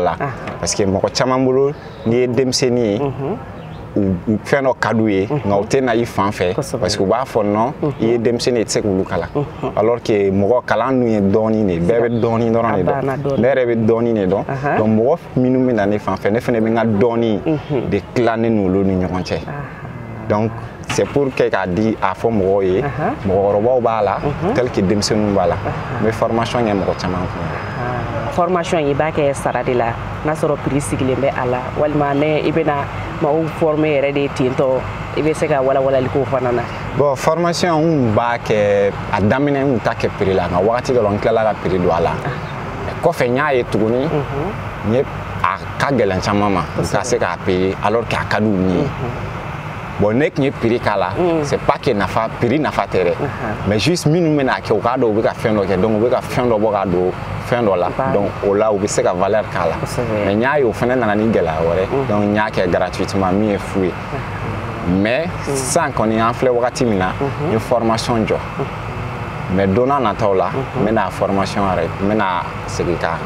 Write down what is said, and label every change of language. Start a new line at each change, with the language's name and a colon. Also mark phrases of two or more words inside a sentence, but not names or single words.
Bambara: la
French: parce que
Bambara: mɔgɔ caman bolo n'i ye denmisɛnnin ye u fɛn dɔ ka d'u ye nka u tɛ na i fan fɛ
French: parce que
Bambara: u b'a fɔ non i ye denmisɛnnin ye i tɛ se k'olu kalan
French: alors que
Bambara: mɔgɔ kalan dun ye dɔɔnin de bɛɛ bɛ dɔɔnin dɔrɔn de dɔn ne yɛrɛ bɛ dɔɔnin de dɔn donc mɔgɔ minnu bɛ na ne fan fɛ ne fana bɛ n ka dɔɔnin de tilannen n'olu ni ɲɔgɔn cɛ donc
French: c'est pour que
Bambara: k'a di a fɔ mɔgɔw ye mɔgɔkɔrɔbaw b'a la
French: tel que
Bambara: denmisɛnninw b'a la n bɛ formation kɛ mɔgɔ caman kun. Formation i b'a kɛ sara de la n'a sɔrɔ prix sigilen bɛ a la walima ne i bɛna maaw formé yɛrɛ de tentɔ i bɛ se ka walawalali k'o fana na. Bon formation n b'a kɛ a daminɛ n t'a kɛ prix la nka wagati dɔ la n tilala ka prix don a la kɔfɛ n y'a ye tuguni n ye a ka gɛlɛn caman ma ka se k'a payer
French: alors que
Bambara: a ka d'u ni ye bon ne tun ye prix k'a la
French: c'est pas que
Bambara: nafa prix nafa tɛ dɛ
French: mais juste
Bambara: minnu bɛna kɛ u k'a dɔn u bɛ ka fɛn dɔ kɛ donc u bɛ ka fɛn dɔ bɔ ka don fɛn dɔ la donc o la u bɛ se ka valeur k'a la mais n y'a ye o fana nana ni gɛlɛya wɛrɛ donc n y'a kɛ gratuitement min ye fu ye mais sisan kɔni an filɛ wagati min na n ye formation jɔ mais don n'a nataw la n bɛna formation yɛrɛ n bɛna segin ka